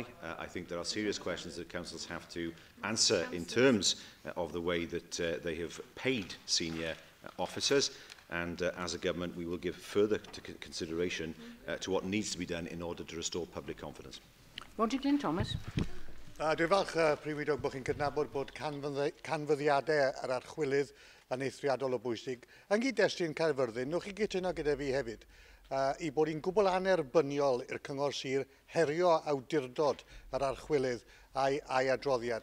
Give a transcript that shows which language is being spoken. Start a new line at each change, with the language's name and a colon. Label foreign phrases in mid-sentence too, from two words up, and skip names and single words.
English: I think there are serious questions that councils have to answer in terms of the way that they have paid senior officers. And as a government, we will give further consideration to what needs to be done in order to restore public confidence. Roger Glyn Thomas.
Welsh: Dwi'n falch, Prif Wydog, bod chi'n cydnabod bod canfyddiadau ar archwilydd yn eithriadol o bwysig. Yn gyd-destun Caerfyrddin, nwch chi gytuno gyda fi hefyd, i bod hi'n gwbl anerbyniol i'r cyngor sir herio awdurdod ar archwilydd a'i adroddiad.